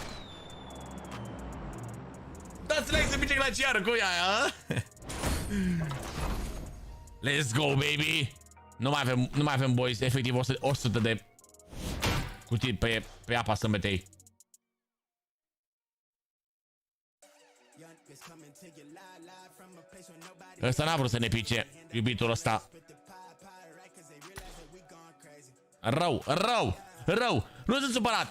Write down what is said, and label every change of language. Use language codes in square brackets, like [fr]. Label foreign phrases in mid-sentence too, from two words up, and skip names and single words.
[ro] Dați like să pice glaciarul cu ea, a? [en] Let's go, baby! [ro] Nu mai avem boys, efectiv 100 de cutii pe apa sâmbetei. Ăsta n-a vrut să ne pice, iubitul ăsta. Rău! Nu sunt supărat!